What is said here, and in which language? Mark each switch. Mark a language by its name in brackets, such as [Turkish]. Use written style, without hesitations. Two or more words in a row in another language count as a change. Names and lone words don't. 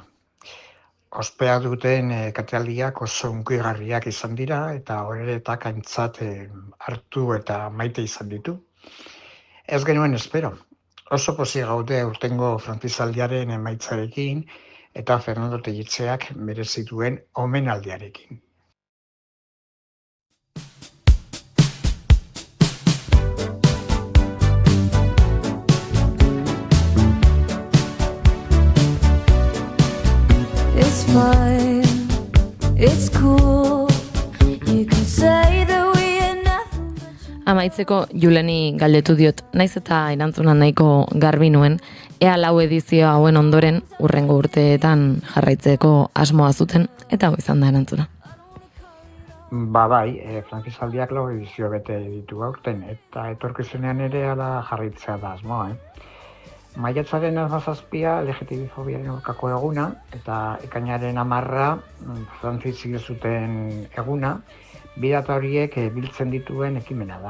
[Basque] Ospea duten katealdiak oso hunkigarriak izan dira eta horretak aintzat hartu eta maite izan ditu. Ez genuen espero. Oso pozik gaude urtengo Franzisaldiaren emaitzarekin eta Fernando Telletxeak merezituen omenaldiarekin. [English] It's fine, it's cool, you can say that we are nothing. [Basque] Amaitzeko Juleni galdetu diot, naiz eta erantzuna nahiko garbi nuen, ea 4 edizio hauen ondoren hurrengo urteetan jarraitzeko asmoa zuten, eta hau izan da erantzuna. Bai, Franzisaldiak 4 edizio bete ditu aurten, eta etorkizunean ere ala jarraitzea da asmoa, Maiatzaren 17 LGTB-fobiaren aurkako eguna, eta ekainaren 10 Frantzizik zuten eguna, bi data horiek biltzen dituen ekimena da.